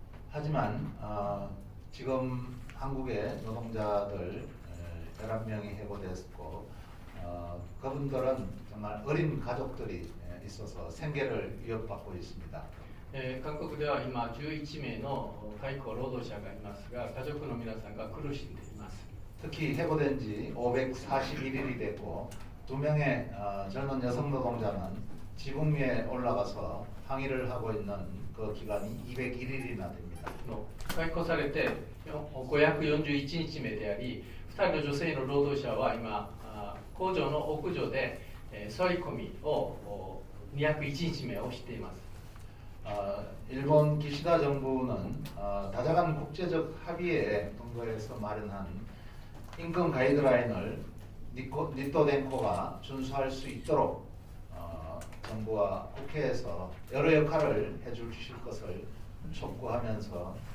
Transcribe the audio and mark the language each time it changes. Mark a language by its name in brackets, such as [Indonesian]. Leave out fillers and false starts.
[Korean] 하지만 지금 한국의 노동자들 11명이 해고됐고 그분들은 정말 어린 가족들이 있어서 생계를 위협받고 있습니다. [Japanese] 韓国では今11名の解雇労働者がいますが、家族の皆さんが苦しんでいます。 [Korean] 특히 해고된 지 541일이 됐고 2명의 젊은 여성 노동자는 지붕 위에 올라가서 항의를 하고 있는 그 기간이 201일이나 됩니다. [Japanese] 解雇されて541日目であり、2人の女性の労働者は今工場の屋上で座り込みを201日目をしています。 [Korean] 일본 기시다 정부는 다자간 국제적 합의에 근거해서 마련한 인권 가이드라인을 니토덴코가 준수할 수 있도록 정부와 국회에서 여러 역할을 해주실 것을 촉구합니다.